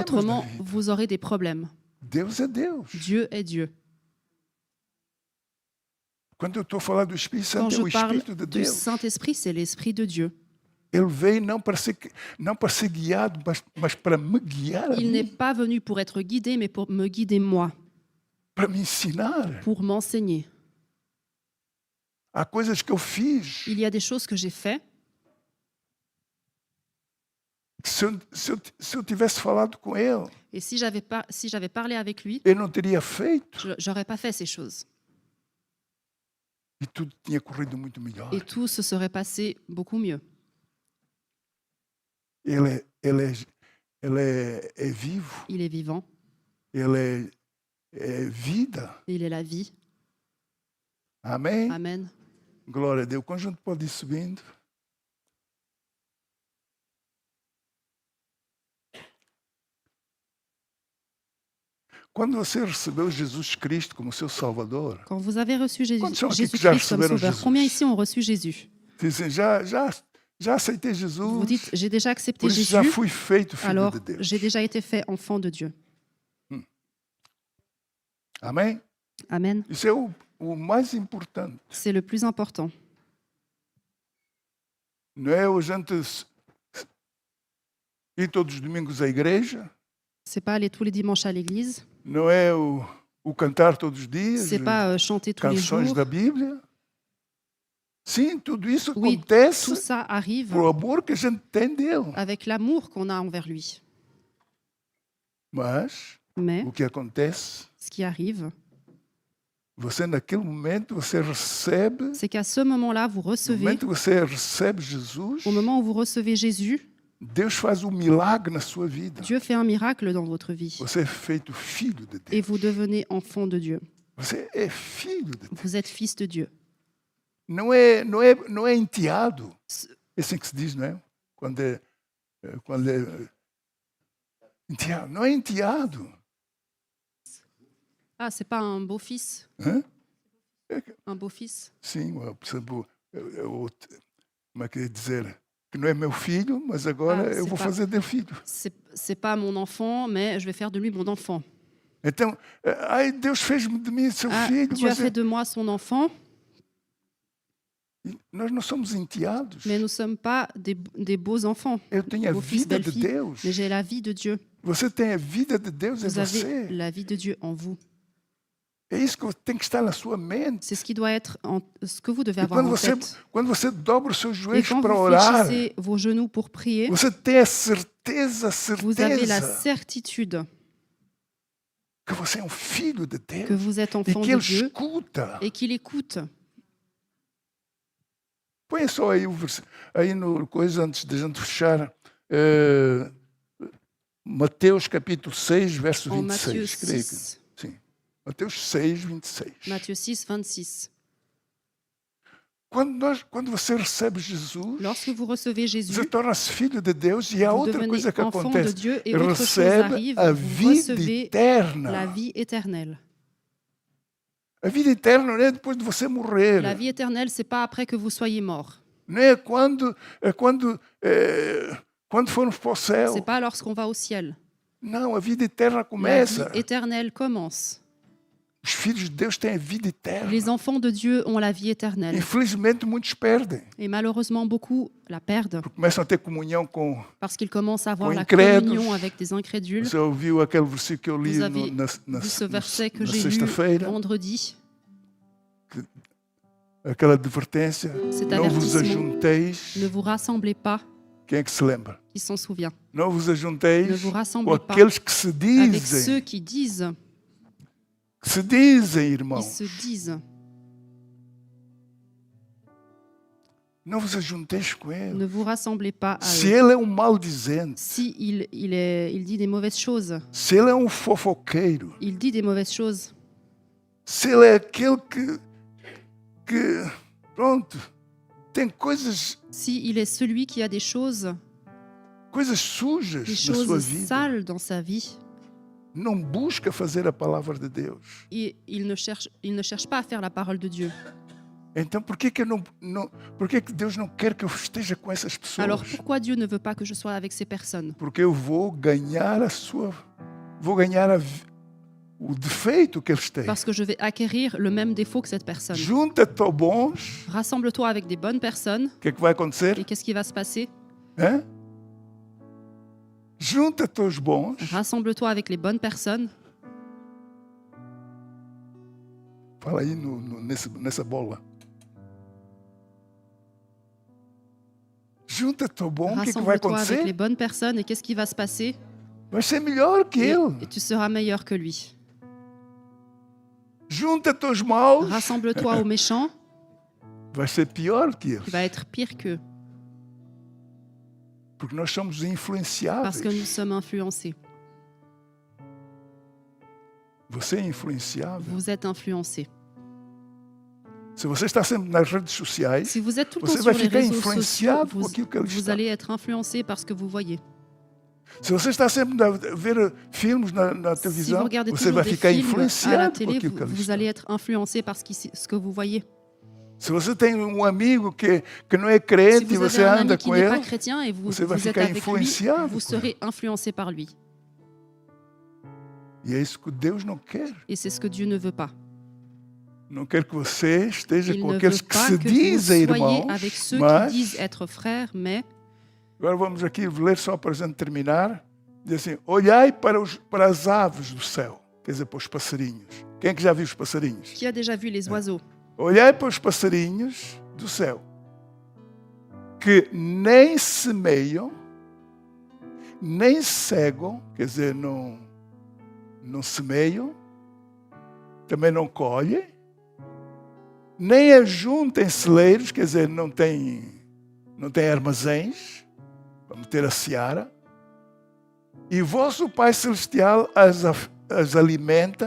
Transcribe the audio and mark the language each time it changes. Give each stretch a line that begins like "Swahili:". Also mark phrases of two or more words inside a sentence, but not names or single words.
French: Autrement,
Portuguese: na vida.
French: vous aurez des problèmes.
Portuguese: Deus é Deus.
French: Dieu est Dieu.
Portuguese: Quando eu estou a falar do Espírito
French: Quand
Portuguese: Santo, é
French: je
Portuguese: o
French: parle
Portuguese: Espírito de
French: du
Portuguese: Deus.
French: Saint-Esprit, c'est l'Esprit de Dieu.
Portuguese: Ele veio não para ser guiado, mas para me guiar, a
French: Il n'est
Portuguese: mim,
French: pas venu pour être guidé, mais pour me guider moi,
Portuguese: para me ensinar.
French: pour m'enseigner.
Portuguese: Há coisas que eu fiz.
French: Il y a des choses que j'ai faites.
Portuguese: Se eu tivesse falado com ele,
French: Et si j'avais parlé avec lui,
Portuguese: eu não teria feito.
French: je n'aurais pas fait ces choses.
Portuguese: E tudo tinha corrido muito melhor.
French: et tout se serait passé beaucoup mieux.
Portuguese: Ele é vivo,
French: Il est vivant,
Portuguese: ele é vida.
French: il est la vie.
Portuguese: Amém?
French: Amen.
Portuguese: Glória a Deus. O conjunto pode ir subindo. Quando você recebeu Jesus Cristo como seu Salvador,
French: Quand vous avez reçu
Portuguese: Quantos são aqui que já
French: Jésus-Christ comme
Portuguese: receberam
French: sauveur,
Portuguese: Jesus?
French: combien ici ont reçu Jésus?
Portuguese: dizem, já aceitei
French: Vous
Portuguese: Jesus,
French: dites, j'ai déjà accepté
Portuguese: por isso já
French: Jésus,
Portuguese: fui feito filho
French: alors
Portuguese: de Deus.
French: j'ai déjà été fait enfant de Dieu.
Portuguese: Amém?
French: Amen.
Portuguese: Isso é o mais importante.
French: C'est le plus important.
Portuguese: Não é a gente ir todos os domingos à igreja,
French: C'est pas aller tous les dimanches à l'église,
Portuguese: não é o cantar todos os dias,
French: c'est pas chanter tous les
Portuguese: canções
French: jours.
Portuguese: da Bíblia. Sim, tudo isso
French: Oui,
Portuguese: acontece
French: tout ça arrive
Portuguese: por amor que a gente tem dele.
French: avec l'amour qu'on a envers lui.
Portuguese: Mas
French: Mais
Portuguese: o que acontece,
French: ce qui arrive,
Portuguese: você naquele momento você recebe,
French: c'est qu'à ce moment-là, vous
Portuguese: no
French: recevez,
Portuguese: momento que você recebe Jesus,
French: au moment où vous recevez Jésus,
Portuguese: Deus faz um milagre na sua vida.
French: Dieu fait un miracle dans votre vie
Portuguese: Você é feito filho de
French: et
Portuguese: Deus.
French: vous devenez enfant de Dieu.
Portuguese: Você é filho de Deus.
French: Vous êtes fils de Dieu.
Portuguese: Não é enteado. É assim que se diz, não é? Quando é enteado. Não é enteado.
French: Ah, c'est pas un beau-fils,
Portuguese: Hã?
French: un beau-fils.
Portuguese: Sim, por exemplo, como é que é dizer? Que não é meu filho, mas agora eu
French: c'est
Portuguese: vou
French: pas-
Portuguese: fazer dele filho.
French: C'est pas mon enfant, mais je vais faire de lui mon enfant.
Portuguese: Então, Deus fez-me de mim seu
French: Ah,
Portuguese: filho,
French: Dieu a
Portuguese: mas
French: fait de moi son enfant,
Portuguese: nós não somos enteados.
French: mais nous ne sommes pas des beaux enfants.
Portuguese: Eu tenho a
French: Beau fils,
Portuguese: vida
French: belle
Portuguese: de
French: fille,
Portuguese: Deus.
French: mais j'ai la vie de Dieu.
Portuguese: Você tem a vida de Deus em
French: Vous avez
Portuguese: você.
French: la vie de Dieu en vous.
Portuguese: É isso que tem que estar na sua mente.
French: C'est ce qui doit être ce que vous devez
Portuguese: E
French: avoir en
Portuguese: quando
French: tête.
Portuguese: você dobra os seus
French: Et
Portuguese: joelhos
French: quand
Portuguese: para
French: vous
Portuguese: orar,
French: fléchissez vos genoux pour prier,
Portuguese: você tem a certeza
French: vous avez la
Portuguese: certeza
French: certitude
Portuguese: que você é um filho de
French: que
Portuguese: Deus
French: vous êtes
Portuguese: e
French: enfant
Portuguese: que
French: de
Portuguese: Ele
French: Dieu
Portuguese: escuta.
French: et qu'il écoute.
Portuguese: Põe só aí, aí no coisa antes de a gente fechar. Mateus capítulo 6, verso
French: En Matthieu
Portuguese: 26. Creio que,
French: 6,
Portuguese: sim. Mateus 6, 26.
French: Matthieu 6, 26.
Portuguese: Quando você recebe Jesus,
French: Lorsque vous recevez Jésus,
Portuguese: você torna-se filho de Deus e há
French: vous
Portuguese: outra
French: devenez
Portuguese: coisa que
French: enfant de
Portuguese: acontece.
French: Dieu et autre chose
Portuguese: Recebe
French: arrive,
Portuguese: a
French: vous
Portuguese: vida
French: recevez
Portuguese: eterna.
French: la vie éternelle.
Portuguese: A vida eterna não é depois de você morrer.
French: La vie éternelle, c'est pas après que vous soyez mort.
Portuguese: Não é quando formos para o céu.
French: C'est pas lorsqu'on va au ciel.
Portuguese: Não, a vida eterna
French: La
Portuguese: começa.
French: vie éternelle commence.
Portuguese: Os filhos de Deus têm a vida eterna.
French: Les enfants de Dieu ont la vie éternelle.
Portuguese: Infelizmente, muitos perdem.
French: Et malheureusement, beaucoup la perdent
Portuguese: Porque começam a ter comunhão com...
French: parce qu'ils commencent à avoir
Portuguese: Com
French: la
Portuguese: incrédulos.
French: communion avec des incrédules.
Portuguese: Você ouviu aquele versículo que eu li
French: Vous avez
Portuguese: na
French: vu ce verset que
Portuguese: na
French: j'ai lu
Portuguese: sexta-feira?
French: vendredi.
Portuguese: Aquela advertência.
French: Cet
Portuguese: Não vos
French: avertissement.
Portuguese: ajunteis.
French: Ne vous rassemblez pas.
Portuguese: Quem é que se lembra?
French: Qui s'en souvient?
Portuguese: Não vos
French: Ne
Portuguese: ajunteis
French: vous
Portuguese: com
French: rassemblez pas
Portuguese: aqueles que se
French: avec
Portuguese: dizem.
French: ceux qui disent.
Portuguese: Que se dizem,
French: Ils
Portuguese: irmãos.
French: se disent.
Portuguese: Não vos ajunteis com ele.
French: Ne vous rassemblez pas à
Portuguese: Se
French: eux.
Portuguese: ele é um maldizente,
French: Si il dit des mauvaises choses,
Portuguese: se ele é um fofoqueiro,
French: il dit des mauvaises choses.
Portuguese: se ele é aquele que pronto, tem coisas
French: Si il est celui qui a des choses
Portuguese: sujas
French: des
Portuguese: na sua
French: choses
Portuguese: vida,
French: sales dans sa vie,
Portuguese: não busca fazer a palavra de Deus.
French: et il ne cherche pas à faire la parole de Dieu.
Portuguese: Então, por que Deus não quer que eu esteja com essas pessoas?
French: Alors pourquoi Dieu ne veut pas que je sois avec ces personnes?
Portuguese: Porque eu vou ganhar o defeito que eles têm.
French: Parce que je vais acquérir le même défaut que cette personne.
Portuguese: Junta-te aos bons,
French: Rassemble-toi avec des bonnes personnes,
Portuguese: o que é que vai acontecer?
French: et qu'est-ce qui va se passer?
Portuguese: Hã? Junta-te aos bons,
French: Rassemble-toi avec les bonnes personnes.
Portuguese: fala aí nessa bola. Junta-te ao bom, o que é que vai
French: Rassemble-toi avec les
Portuguese: acontecer?
French: bonnes personnes, et qu'est-ce qui va se passer?
Portuguese: Vai ser melhor que
French: Et
Portuguese: ele.
French: tu seras meilleur que lui.
Portuguese: Junta-te aos maus,
French: Rassemble-toi aux méchants,
Portuguese: vai ser pior que eles.
French: qui va être pire qu'eux,
Portuguese: Porque nós somos
French: parce
Portuguese: influenciáveis.
French: que nous sommes influencés.
Portuguese: Você é influenciável.
French: Vous êtes influencés.
Portuguese: Se você está sempre nas redes sociais,
French: Si vous êtes tout le
Portuguese: você
French: temps
Portuguese: vai
French: sur les
Portuguese: ficar
French: réseaux sociaux,
Portuguese: influenciado por aquilo que eles
French: vous
Portuguese: estão.
French: allez être influencé par ce que vous voyez.
Portuguese: Se você está sempre a ver filmes na
French: Si vous
Portuguese: televisão,
French: regardez
Portuguese: você
French: toujours
Portuguese: vai
French: des
Portuguese: ficar
French: films à la
Portuguese: influenciado por
French: télé,
Portuguese: aquilo que eles
French: vous
Portuguese: estão.
French: allez être influencé par ce que vous voyez.
Portuguese: Se você tem um amigo que não é
French: Si
Portuguese: crente e
French: vous
Portuguese: você
French: avez un
Portuguese: anda
French: ami qui
Portuguese: com
French: n'est pas
Portuguese: ele,
French: chrétien et vous
Portuguese: você vai
French: êtes
Portuguese: ficar
French: avec lui,
Portuguese: influenciado
French: vous
Portuguese: por ele.
French: serez influencé par lui.
Portuguese: E é isso que Deus não quer.
French: Et c'est ce que Dieu ne veut pas.
Portuguese: Não quer que você esteja
French: Il
Portuguese: com
French: ne
Portuguese: aqueles
French: veut
Portuguese: que
French: pas
Portuguese: se
French: que vous
Portuguese: dizem
French: soyez
Portuguese: irmãos,
French: avec ceux
Portuguese: mas
French: qui disent être frères, mais
Portuguese: agora vamos aqui ler só para a gente terminar. Diz assim, olhai para as aves do céu, quer dizer, para os passarinhos. Quem é que já viu os passarinhos?
French: qui a déjà vu les oiseaux?
Portuguese: Olhai para os passarinhos do céu, que nem semeiam, nem cegam, quer dizer, não semeiam, também não colhem, nem ajuntam em celeiros, quer dizer, não tem armazéns para meter a seara, e vosso Pai Celestial as alimenta.